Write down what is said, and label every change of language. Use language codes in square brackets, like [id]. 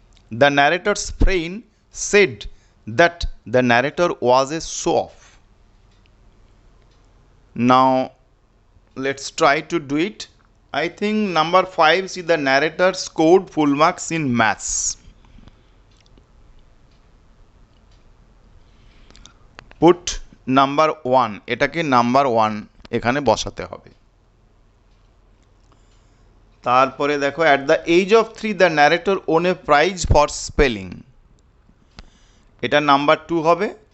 [en] The narrator's friend said that the narrator was a show-off. Now let's try to do it. I think number 5, see, the narrator scored full marks in maths. Put number 1, [bn] এটাকে number 1 এখানে বসাতে হবে। তারপরে দেখো, [en] at the age of 3 the narrator won a prize for spelling. [bn] এটা number 2 হবে।